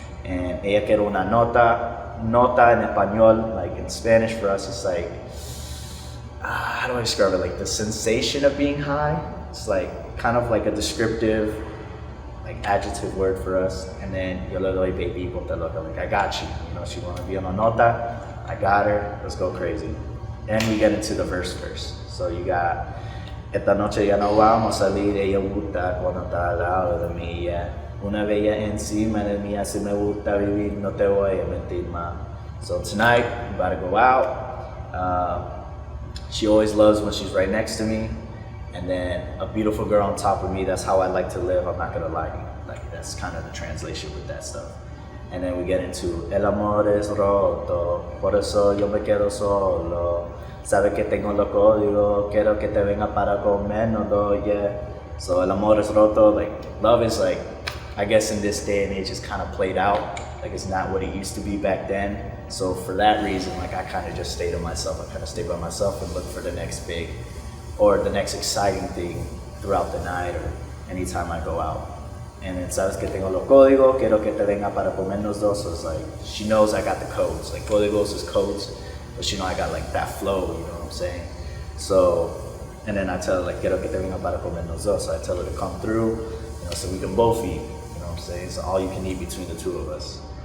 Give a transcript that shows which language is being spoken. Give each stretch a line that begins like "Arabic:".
English: And
Spanish: ella quiere una nota en español,
English: like in Spanish for us, it's like, how do I describe it? Like the sensation of being high. It's like kind of like a descriptive, like adjective word for us. And then
Spanish: yo le doy baby, ponte loca,
English: like I got you. You know, she wanna be on a nota, I got her, let's go crazy. And we get into the verse. So you got,
Spanish: esta noche ya no vamos a salir, ella gusta cuando está al lado de mí, yeah. Una bella encima de mí, así me gusta vivir, no te voy a mentir más.
English: So tonight, I'm about to go out. She always loves when she's right next to me. And then a beautiful girl on top of me, that's how I like to live, I'm not gonna lie to you. Like that's kind of the translation with that stuff. And then we get into
Spanish: el amor es roto, por eso yo me quedo solo. Sabe que tengo los códigos, quiero que te venga para comernos, yeah.
English: So
Spanish: el amor es roto,
English: like love is like, I guess in this day and age it's kind of played out. Like it's not what it used to be back then. So for that reason, like I kind of just stay to myself. I kind of stay by myself and look for the next big or the next exciting thing throughout the night or anytime I go out. And then
Spanish: sabes que tengo los códigos, quiero que te venga para comernos dos.
English: So it's like, she knows I got the codes. Like códigos is codes, but she know I got like that flow, you know what I'm saying? So, and then I tell her like,
Spanish: quiero que te venga para comernos dos.
English: So I tell her to come through, you know, so we can both eat, you know what I'm saying? So all you can eat between the two of us.